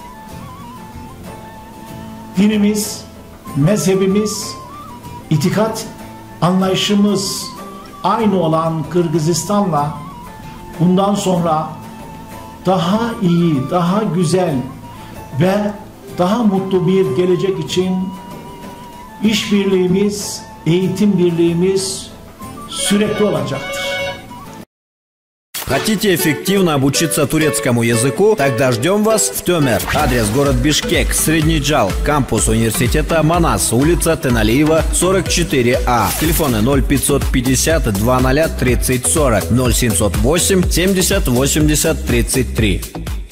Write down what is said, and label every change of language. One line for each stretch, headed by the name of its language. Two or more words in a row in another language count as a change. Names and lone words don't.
Turkish: Dinimiz, mezhebimiz, itikat anlayışımız aynı olan Kırgızistan'la bundan sonra daha iyi, daha güzel ve daha mutlu bir gelecek için işbirliğimiz, eğitim birliğimiz sürekli olacaktır.
Russian: Хотите эффективно обучиться турецкому языку? Тогда ждем вас в Тёмер. Адрес: город Бишкек, Средний Джал, кампус университета Манас, улица Теналиева, 44А. Телефоны 0550 20 30 40, 0708 70 80 33.